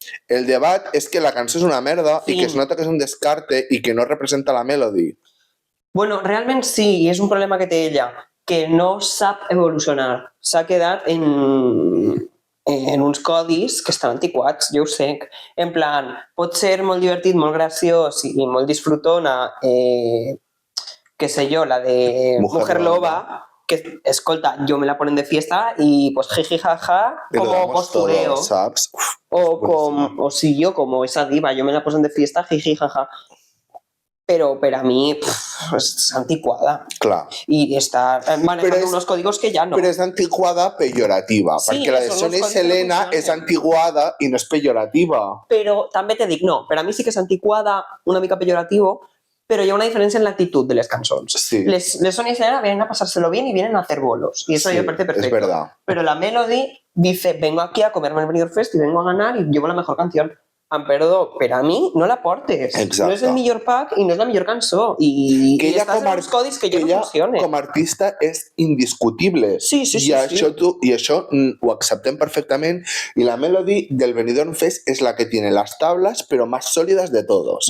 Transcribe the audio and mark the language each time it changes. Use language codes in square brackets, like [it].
[ca] El debat és que la cançó és una merda i que es nota que és un descarte i que no representa la Melody. Bueno, realment sí, i és un problema que té ella, que no sap evolucionar. S'ha quedat en uns codis que estan antiquats, jo ho sé. En plan, pot ser molt divertit, molt graciós i molt disfrutona [es] qué sé yo, la de Mujer Loba, que, escolta, yo me la ponen de fiesta y pues jiji jaja, como postureo. Todo, ¿sabes? O si yo, como esa diva, yo me la ponen de fiesta, jiji jaja. [ca] Però per a mi és antiquada. Clar. I està manejant uns códigos que ja no. Però és antiquada pejorativa, sí, perquè la de Sonia i Selena és antiguada i no és pejorativa. Però també te dic, no, per a mi sí que és antiquada, una mica pejoratiu, [es] pero hay una diferencia en la actitud de las canciones. [ca] Sí. [es] Les Sonia y Selena vienen a pasárselo bien y vienen a hacer bolos. Y eso sí, me parece perfecto. Es verdad. Pero la Melody dice, vengo aquí a comerme el Benidorm Fest y vengo a ganar y llevo la mejor canción. [ca] Perdó, però a mi no la portes. Exacte. No és el millor pack i no és la millor cançó. I que ella estàs en uns codis que ja no funcionen. Com a artista és indiscutible. Sí. I això ho acceptem perfectament. [es] I la Melody del Benidorm Fest és la que tiene las tablas, però más sòlides de todos.